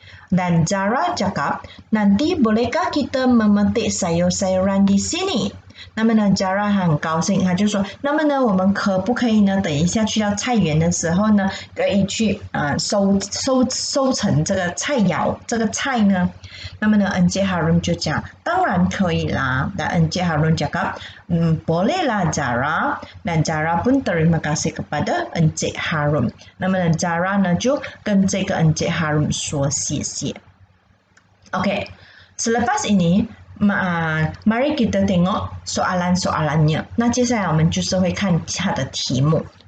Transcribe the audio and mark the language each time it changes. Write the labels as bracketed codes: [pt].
[ms] Dan Zara cakap, nanti bolehkah kita memetik sayur-sayuran di sini? [zh] 那么呢 Zara 很高兴，他就说，那么呢我们可不可以呢等一下去到菜园的时候呢，可以去收成这个菜肴这个菜呢？那么呢 Encik Harun 就讲，当然可以啦。 [ms] Dan Encik Harun cakap, boleh lah Zara. Dan Zara pun terima kasih kepada Encik Harun. 那么呢 Zara 呢就跟这个 Encik Harun 说谢谢。 OK, selepas ini mari kita tengok soalan-soalannya. [zh] 那接下来我们就是会看它的题目。